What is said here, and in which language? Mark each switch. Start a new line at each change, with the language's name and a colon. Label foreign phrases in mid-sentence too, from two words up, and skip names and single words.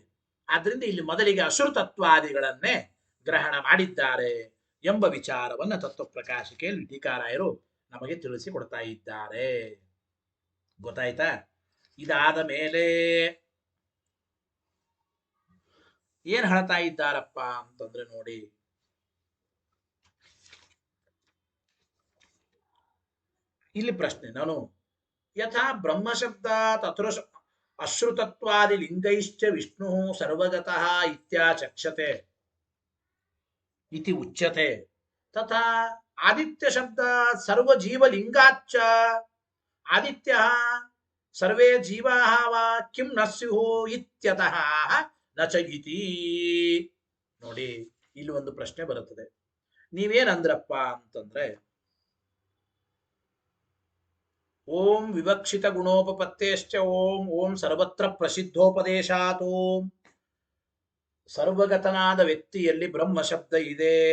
Kannada: ಆದ್ದರಿಂದ ಇಲ್ಲಿ ಮೊದಲಿಗೆ ಅಶ್ರುತತ್ವಾದಿಗಳನ್ನೇ ಗ್ರಹಣ ಮಾಡಿದ್ದಾರೆ ಎಂಬ ವಿಚಾರವನ್ನು ತತ್ವಪ್ರಕಾಶಿಕೆಯಲ್ಲಿ ಟೀಕಾರಾಯರು ನಮಗೆ ತಿಳಿಸಿಕೊಡ್ತಾ ಇದ್ದಾರೆ. ಗೊತ್ತಾಯ್ತಾ? ಇದಾದ ಮೇಲೆ ಏನ್ ಹೇಳ್ತಾ ಇದ್ದಾರಪ್ಪ ಅಂತಂದ್ರೆ ನೋಡಿ, ಇಲ್ಲಿ
Sanskrit: ಪ್ರಶ್ನೆ ನಾನು ಯಥಾ ಬ್ರಹ್ಮಶಬ್ದ ತತ್ರ ಅಶ್ರುತತ್ವಾದಿ ಲಿಂಗೈಶ್ಚ ವಿಷ್ಣು ಸರ್ವಗತಃ ಇತ್ಯಾಚಕ್ಷತೆ ಇತಿ ಉಚ್ಯತೆ ತಥಾ ಆದಿತ್ಯ ಶಬ್ದ ಸರ್ವಜೀವಲಿಂಗಾಚ್ಚ ಆದಿತ್ಯ ಸರ್ವೇ ಜೀವಾಃ ವಾ ಕಿಂ ನ ಸ್ಯುಃ ಇತ್ಯತಃ ನ ಚ ಇತಿ.
Kannada: ನೋಡಿ, ಇಲ್ಲಿ ಒಂದು ಪ್ರಶ್ನೆ ಬರುತ್ತದೆ. ನೀವೇನಂದ್ರಪ್ಪ ಅಂತಂದ್ರೆ,
Sanskrit: ಓಂ ವಿವಕ್ಷಿತ ಗುಣೋಪಪತ್ತೇಶ್ಚ ಓಂ ಓಂ ಸರ್ವತ್ರ ಪ್ರಸಿದ್ಧೋಪದೇಶಾತ್ ಓಂ.
Kannada: ಸರ್ವಗತನಾದ ವ್ಯಕ್ತಿಯಲ್ಲಿ ಬ್ರಹ್ಮ ಶಬ್ದ ಇದೆ.